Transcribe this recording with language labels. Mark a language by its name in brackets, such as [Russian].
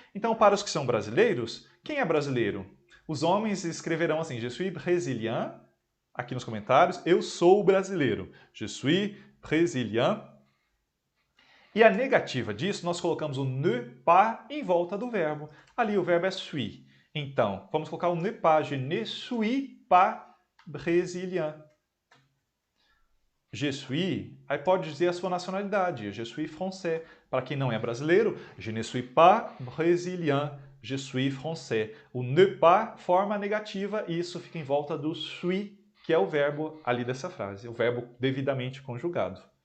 [Portuguese] Então, para os que são brasileiros, quem é brasileiro? Os homens escreverão assim, [French] je suis brésilien, [Portuguese] aqui nos comentários, eu sou brasileiro. [French] Je suis brésilien. [Portuguese] E a negativa disso, nós colocamos o ne pas em volta do verbo. Ali o verbo é suis. Então, vamos colocar o ne pas. [French] Je ne suis pas brésilien. [Portuguese] Je suis, aí pode dizer a sua nacionalidade. [French] Je suis français. [Portuguese] Para quem não é brasileiro, [French] je ne suis pas brésilien. Je suis français. [Portuguese] O ne pas forma a negativa e isso fica em volta do suis, que é o verbo ali dessa frase, o verbo devidamente conjugado.